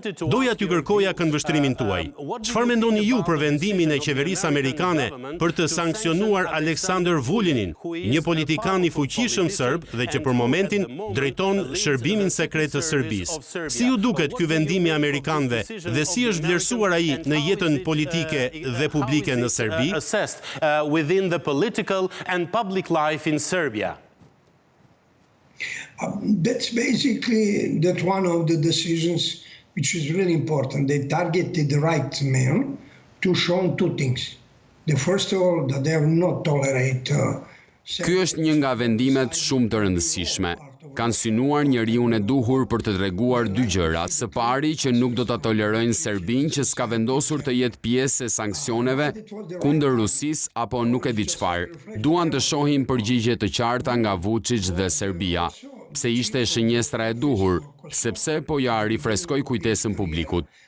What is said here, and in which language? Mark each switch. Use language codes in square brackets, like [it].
[sq] Doja t'ju kërkoja këndvështrimin tuaj. Çfarë mendoni ju për vendimin e qeverisë amerikane për të sanksionuar Aleksandar Vulinin, një politikan i fuqishëm serb dhe që për momentin drejton shërbimin sekret të Serbisë? Si ju duket ky vendim i amerikanëve dhe si është vlerësuar ai në jetën politike dhe publike në Serbi? [en] Within the political and public life in Serbia. That's basically one of the decisions which is really important. They targeted the right man to show two things. The first of all, that they will not tolerate... [sq] Ky është një nga vendimet shumë të rëndësishme. Kanë synuar njeriun e duhur për të treguar dy gjëra. Së pari që nuk do ta tolerojnë Serbinë që s'ka vendosur të jetë pjesë e sanksioneve kundër Rusisë apo nuk e di çfarë. Duan të shohin përgjigje të qarta nga Vuçić dhe Serbia, pse ishte shënjestra e duhur, sepse po ja rifreskoi kujtesën publikut.